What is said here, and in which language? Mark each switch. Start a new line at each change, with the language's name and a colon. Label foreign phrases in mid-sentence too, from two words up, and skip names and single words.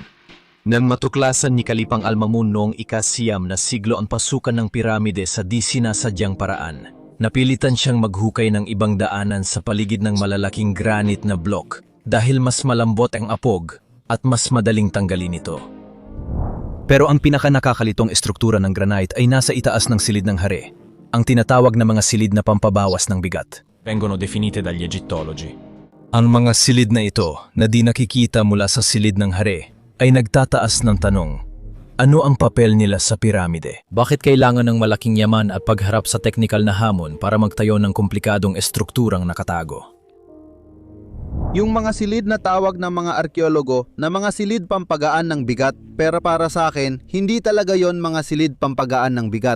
Filipino: Nang matuklasan ni Kalipang Almamun noong ika-9 na siglo ang pasukan ng piramide sa di sinasadyang paraan, napilitan siyang maghukay ng ibang daanan sa paligid ng malalaking granite na block dahil mas malambot ang apog at mas madaling tanggalin ito. Pero ang pinaka-nakakalitong estruktura ng granite ay nasa itaas ng silid ng hari, ang tinatawag na mga silid na pampabawas ng bigat.
Italian: Vengono definite dagli egittologi.
Filipino: Ang mga silid na ito na di nakikita mula sa silid ng hari ay nagtataas ng tanong, ano ang papel nila sa piramide? Bakit kailangan ng malaking yaman at pagharap sa teknikal na hamon para magtayo ng komplikadong estrukturang nakatago? Yung mga silid na tawag ng mga arkeologo na mga silid pampagaan ng bigat, pero para sa akin, hindi talaga yon mga silid pampagaan ng bigat.